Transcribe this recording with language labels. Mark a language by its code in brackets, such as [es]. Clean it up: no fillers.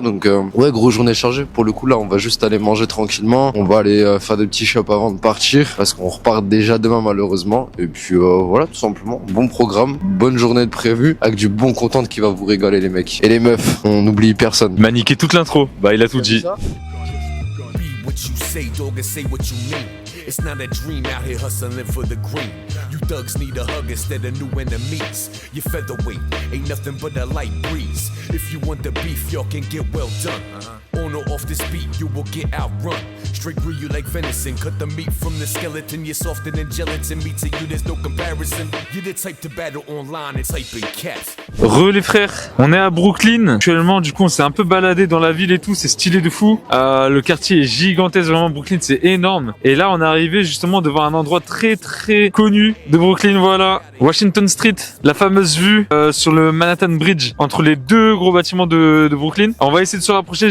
[fr] Donc ouais, grosse journée chargée. Pour le coup là on va juste aller manger tranquillement. On va aller faire des petits shops avant de partir parce qu'on repart déjà demain malheureusement. Et puis voilà, tout simplement bon programme, bonne journée de prévue avec du bon content qui va vous régaler les mecs et les meufs. On n'oublie personne. Il m'a niqué toute l'intro. Il a tout dit. [en] What you say, dog, and say what you mean. It's not a dream out here hustling for the green. You thugs need a hug instead of new enemies. Your featherweight ain't nothing but a light breeze. If you want the beef, y'all can get well done. On or off this beat, you will get outrun. Straight grill you like venison. Cut the meat from the skeleton. You're softer than gelatin. Me to you, there's no comparison. You're the type to battle online and type in caps. [fr] Les frères, on est à Brooklyn. Actuellement, du coup, on s'est un peu baladé dans la ville et tout. C'est stylé de fou. Le quartier est gigantesque. Vraiment, Brooklyn, c'est énorme. Et là, on est arrivé justement devant un endroit très très connu de Brooklyn. Voilà, Washington Street, la fameuse vue sur le Manhattan Bridge entre les deux gros bâtiments de Brooklyn. On va essayer de se rapprocher.